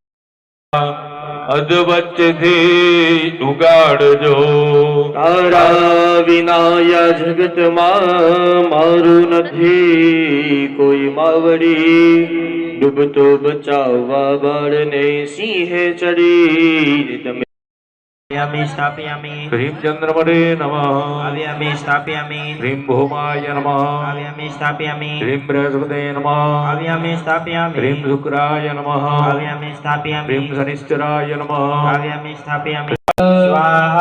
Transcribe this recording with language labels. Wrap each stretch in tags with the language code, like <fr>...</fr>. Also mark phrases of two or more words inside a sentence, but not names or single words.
<gu>અધવચ્ચથી ઉગાડજો તારા વિનાયા જગતમાં મારું નથી કોઈ માવડી. ડૂબતો બચાવવા બાળને સિંહે ચડી તમે</gu> <sa>स्थापयामि ह्रीं चन्द्रमणे नमः आव्यामि स्थापयामि ह्रीं भौमाय नमः आव्यामि स्थापयामि ह्रीं बृहस्पते नमः आव्यामि स्थापयामि ह्रीं शुक्राय नमः आव्यामि स्थापयामि ह्रीं शनिश्चराय नमः आव्यामि स्थापयामि स्वाहा</sa>